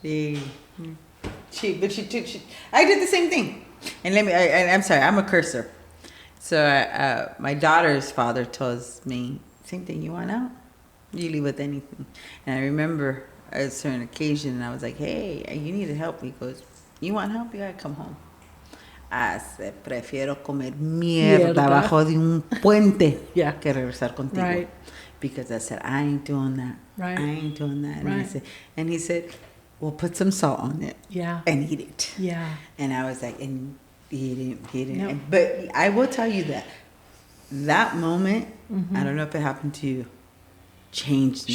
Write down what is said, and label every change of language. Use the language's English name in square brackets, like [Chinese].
[English] I did the same thing. And I'm sorry, I'm a cursor. So my daughter's father tells me, same thing, you want out? You leave with anything. And I remember at a certain occasion, and I was like, hey, you need help. He goes, you want help? You gotta come home. I said, [Spanish] prefiero comer mierda bajo de un puente que regresar contigo. [English] Right. Because I said, I ain't doing that. Right. I ain't doing that. Right. And he said, well, put some salt on it. Yeah. And eat it. Yeah. And I was like, and he didn't. Nope. But I will tell you that moment, I don't know if it happened to you, changed me.